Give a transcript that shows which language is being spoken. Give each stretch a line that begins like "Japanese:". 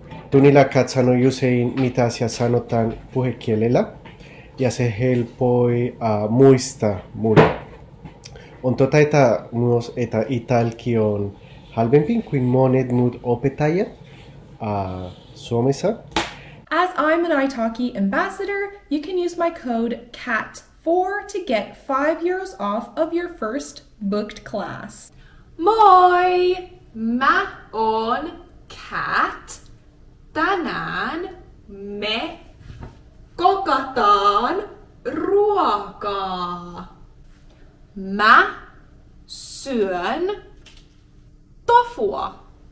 Finnish: Tunnilla Kat sanoi usein, mitä asia sanotaan puhekielellä, ja se helpoi muistaa mulle. On totta, että myös että italki on halvempi kuin monet muut opettajat Suomessa.
English: As I'm an italki ambassador, you can use my code CAT4 to get €5 off of your first booked class.
Finnish: Moi! Mä oon Kat. Tänään me kokataan ruokaa. Mä syön tofua.